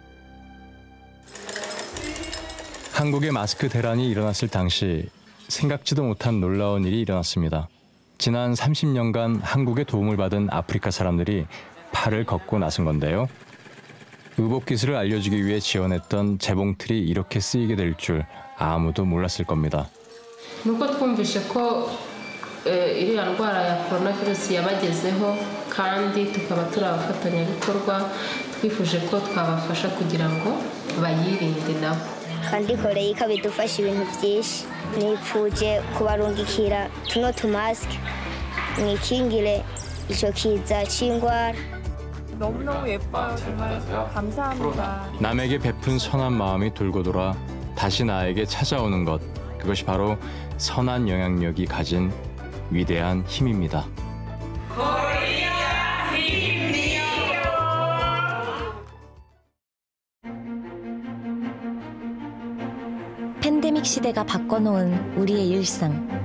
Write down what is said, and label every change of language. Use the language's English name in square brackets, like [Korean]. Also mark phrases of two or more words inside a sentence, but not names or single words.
[Korean] 한국의 마스크 대란이 일어났을 당시 생각지도 못한 놀라운 일이 일어났습니다. 지난 30년간 한국의 도움을 받은 아프리카 사람들이 팔을 걷고 나선 건데요. 의복 기술을 알려주기 위해 지원했던 재봉틀이 이렇게 쓰이게 될 줄 아무도 몰랐을 겁니다. [Kinyarwanda] nuko twumvishe ko iriya ndwara ya coronavirus yabagezeho kandi tukaba turi abafatanyabikorwa twifuje ko twabafasha kugira ngo bayirinde nabo kandi koreye ikabidufasha ibintu byinshi nipfuje kubarungikira tuno tumasike mwikingire icyo kiza cy'indwara. [Korean] 너무너무 예뻐요. 정말 감사합니다. 남에게 베푼 선한 마음이 돌고 돌아 다시 나에게 찾아오는 것. 그것이 바로 선한 영향력이 가진 위대한 힘입니다. 팬데믹 시대가 바꿔놓은 우리의 일상.